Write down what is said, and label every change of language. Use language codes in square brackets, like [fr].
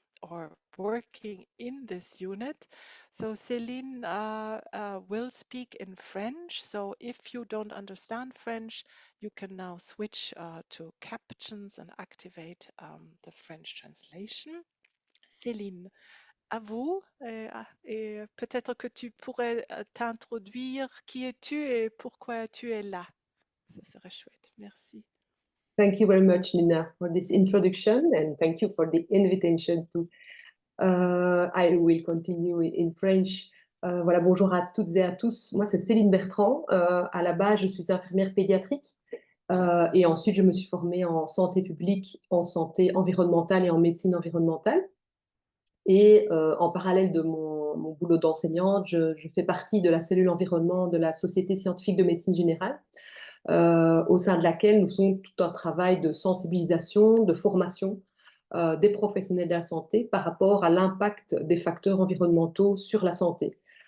[en] or working in this unit. So Céline will speak in French. So if you don't understand French, you can now switch to captions and activate the French translation. [fr] Céline, à vous. Et peut-être que tu pourrais t'introduire. Qui es-tu et pourquoi tu es là? Ça serait chouette. Merci. [en] Thank you very much, Nina, for this introduction, and thank you for the invitation to. I will continue in French. [fr] Voilà, bonjour à toutes et à tous. Moi, c'est Céline Bertrand. À la base, je suis infirmière pédiatrique. Et ensuite, je me suis formée en santé publique, en santé environnementale et en médecine environnementale. Et en parallèle de mon boulot d'enseignante, je fais partie de la cellule environnement de la Société scientifique de médecine générale, au sein de laquelle nous faisons tout un travail de sensibilisation, de formation des professionnels de la santé par rapport à l'impact des facteurs environnementaux sur la santé.